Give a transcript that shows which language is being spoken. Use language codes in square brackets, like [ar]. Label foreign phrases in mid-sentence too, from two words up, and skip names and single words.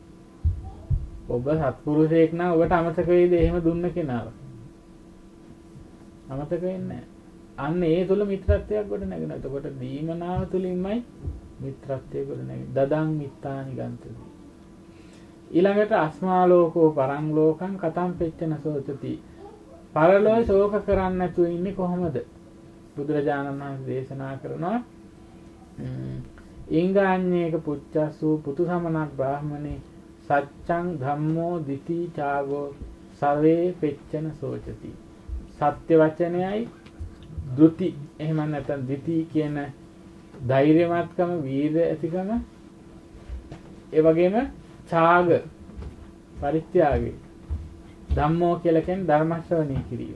[si] ඔබ සත්පුරුෂයෙක් නම් ඔබට අමතක වෙයිද එහෙම දුන්න කෙනාව? අමතක වෙන්නේ නැහැ. අන්න ඒ තුල මිත්‍රත්වයක් ගොඩ නැගෙනවා. එතකොට දීමනාව තුලින්මයි මිත්‍රත්වය ගොඩ නැගෙන්නේ. [pi] දදං මිත්තානි ගන්තති. ඊළඟට අස්මාලෝකෝ පරං ලෝකං කතං පෙච්චන සෝචති. [si] පරලෝය ශෝක කරන්නේ නැතුව ඉන්නේ කොහොමද? බුදුරජාණන් වහන්සේ දේශනා කරනවා [pi] ඉංගාඤ්ඤේක පුච්චස්සු පුතු සමනක් බ්‍රාහමනේ සච්ඡං ධම්මෝ දිති චාගෝ සවේ පෙච්චන සෝචති. [si] සත්‍ය වචනයයි ධෘති එහෙම නැත්නම් දිති කියන ධෛර්යමත්කම වීර්ය ඇතිකම ඒ වගේම ඡාග පරිත්‍යාගය ධම්මෝ කියලා කියන්නේ ධර්ම ශ්‍රවණය කිරීම.